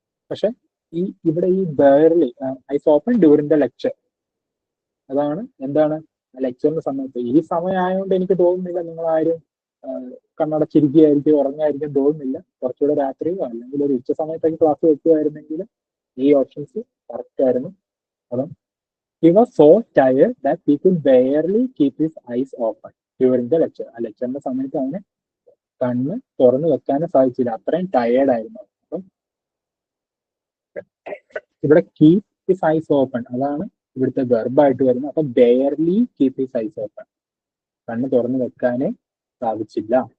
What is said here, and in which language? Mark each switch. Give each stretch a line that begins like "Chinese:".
Malayalam: പക്ഷെ ഇവിടെ ഈ
English: barely eyes open during the lecture,
Malayalam: അതാണ് എന്താണ് ലെക്ചറിന്റെ സമയത്ത്. ഈ സമയമായതുകൊണ്ട് എനിക്ക് തോന്നുന്നില്ല നിങ്ങൾ ആരും കണ്ണടച്ചിരിക്കുകയായിരിക്കും, ഉറങ്ങായിരിക്കും തോന്നുന്നില്ല. കുറച്ചുകൂടെ രാത്രിയോ അല്ലെങ്കിൽ ഒരു ഉച്ച സമയത്തൊക്കെ ക്ലാസ് വെക്കുമായിരുന്നെങ്കിൽ ഈ ഓപ്ഷൻസ് കറക്റ്റ് ആയിരുന്നു. അപ്പം
English: he was so tired that he could barely keep his eyes open during the lecture.
Malayalam: ആ ലെക്ചറിന്റെ സമയത്ത് അവന് കണ്ണ് തുറന്നു വെക്കാനും സാധിച്ചില്ല, അത്രയും ടയേർഡ് ആയിരുന്നു. അപ്പം ഇവിടെ
English: keep his eyes open
Malayalam: അതാണ് ഇവിടുത്തെ വെർബായിട്ട് വരുന്നത്. അപ്പൊ
English: barely keep his eyes open,
Malayalam: കണ്ണ് തുറന്നു വെക്കാനേ സാധിച്ചില്ല.